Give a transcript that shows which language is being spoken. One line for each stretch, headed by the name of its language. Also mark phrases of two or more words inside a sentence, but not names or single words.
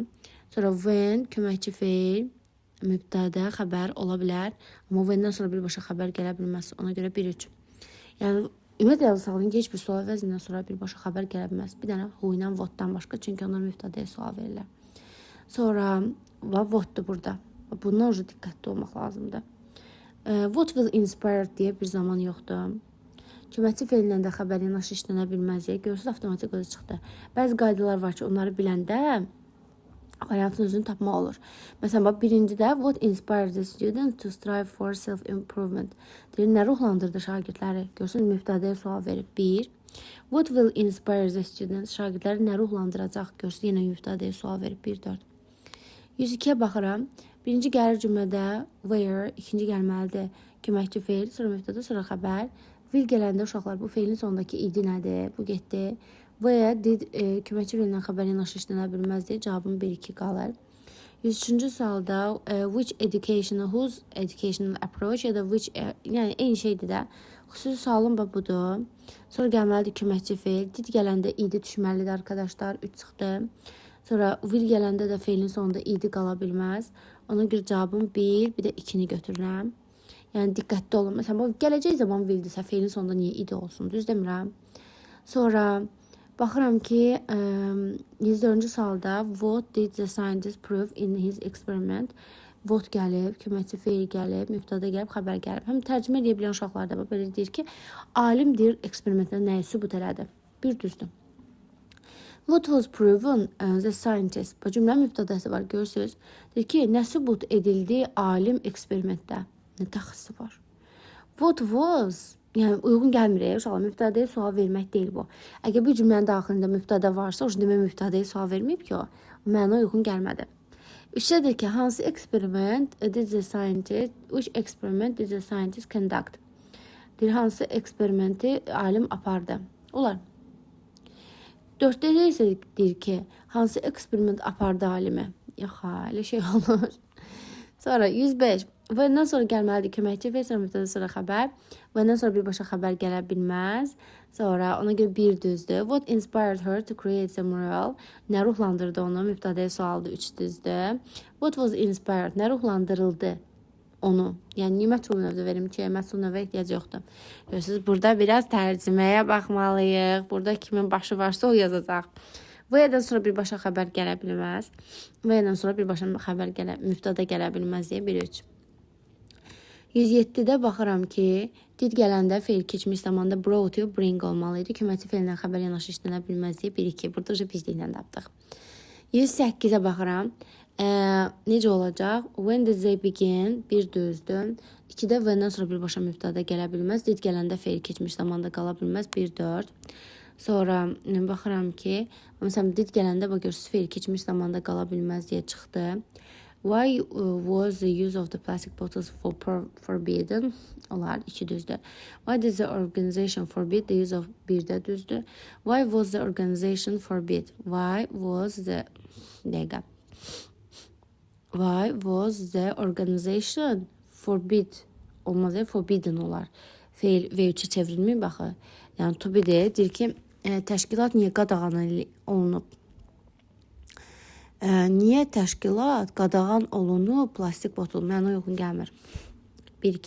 Azerbaijani: Sonra when köməkçi fe'l mübtədə xəbər ola bilər. Amma when'dən sonra birbaşa xəbər gələ bilməz. Ona görə 1-3. Yəni ümumiyyətlə yazılsağın heç bir sual əvəzindən sonra birbaşa xəbər gələ bilməz. Bir dənə who ilə what'dan başqa, çünki onlar mübtədəyə sual verirlər. Sonra what'dur burada. Bundan ucu diqqətli olmaq lazımdır.
English: What will inspire
Azerbaijani: deyə bir zaman yoxdur. Köməkçi feillə də xəbər yanaşı işlənə bilməz. Görürsünüz, avtomatik özü çıxdı. Bəzi qaydalar var ki, onları biləndə variantın özünü tapmaq olur. Məsələn, birincidə
English: what inspires the student to strive for self-improvement.
Azerbaijani: Deyir, nə ruhlandırdı şagirdləri? Görürsünüz, mübtədəyə sual verib. 1.
English: What will inspire the student?
Azerbaijani: Şagirdləri nə ruhlandıracaq? Görürsünüz, yenə mübtədəyə sual verib. 1-4. 102-yə baxıram. Birinci gəlir cümlədə where, ikinci gəlməlidir köməkçi feil, sonra mübtədə, sonra xəbər. Will gələndə uşaqlar, bu feilin sonundakı idi nədir? Bu getdi.
English: Where did
Azerbaijani: köməkçi feillə xəbər yanaşı işlənə bilməz deyə cavabım 1-2 qalır. 103-cü sualda
English: which educational, whose educational approach
Azerbaijani: ya da which, yəni eyni şeydir də. Xüsusi sualım budur. Sonra gəlməlidir köməkçi feil. Did gələndə idi düşməlidir arkadaşlar. 3 çıxdı. Sonra will gələndə də feilin sonunda idi qala bilməz. Ona görə cavabım 1, bir də 2-ni götürürəm. Yəni diqqətli olun. Məsələn, gələcək zaman will-dirsə feilin sonunda niyə idi olsun? Düz demirəm. Sonra baxıram ki, 104-cü sualda
English: what did the scientist prove in his experiment?
Azerbaijani: What gəlib, köməkçi feil gəlib, mübtədə gəlib, xəbər gəlib. Həm tərcümə edə bilən uşaqlar da belə deyir ki, alim deyir eksperimentdə nəyi sübut elədi? Bir düzdür.
English: What was proven the scientist?
Azerbaijani: Bu cümlə mübtədəsi var, görürsünüz. Deyir ki, nə sübut edildi alim eksperimentdə? Nə təxsisi var?
English: What was?
Azerbaijani: Yəni uyğun gəlmir uşaqlar. Mübtədəyə sual vermək deyil bu. Əgər bir cümlənin daxilində mübtədə varsa, o demək mübtədəyə sual verməyib ki, o mənə uyğun gəlmədi. Üçdədir ki, hansı
English: experiment did the scientist, which experiment did the scientist conduct?
Azerbaijani: Deyir, hansı eksperimenti alim apardı? Olar. 4-də isə deyir ki, hansı eksperiment apardı alimi? Yox, elə şey olur. Sonra 105. Və sonra gəlməlidir köməkçi feil, sonra mübtədə, sonra xəbər. Və sonra birbaşa xəbər gələ bilməz. Sonra ona görə 1 düzdür.
English: What inspired her to create the mural?
Azerbaijani: Nə ruhlandırdı onu? Mübtədəyə sualdır, 3 düzdür.
English: What was inspired?
Azerbaijani: Nə ruhlandırıldı onu? Yəni niyə məsul növdə verim ki, məsul növə ehtiyac yoxdur. Görürsünüz, burada biraz tərcüməyə baxmalıyıq. Burada kimin başı varsa o yazacaq. Və sonra birbaşa xəbər gələ bilməz. Və sonra birbaşa xəbər mübtədə gələ bilməz deyə 1-3. 107-də baxıram ki, did gələndə feil keçmiş zamanda
English: brought you,
Azerbaijani: bring olmalıydı. Köməkçi feillə xəbər yanaşı işlənə bilməz deyə 1-2. Burada bizliklə tapdıq. 108-ə baxıram. Necə olacaq?
English: When did they begin? 1 düzdür.
Azerbaijani: 2-də və sonra birbaşa mübtədə gələ bilməz. Did gələndə feil keçmiş zamanda qala bilməz. 1-4. Sonra baxıram ki, məsələn, did gələndə görürsünüz feil keçmiş zamanda qala bilməz deyə çıxdı.
English: Why was the use of the plastic bottles forbidden?
Azerbaijani: Olar, 2 düzdür.
English: Why did the organization forbid the use of
Azerbaijani: 1-də düzdür.
English: Why was the organization forbid? Why was the dəqiqə. Why was the organization forbid?
Azerbaijani: Olmaz ya, forbidden olar. Feil V3-ə çevrilmir, baxı. Yəni, to be deyir ki, təşkilat niyə qadağan olunub? Niyə təşkilat qadağan olunub plastik botol? Mənə uyğun gəlmir. 1-2.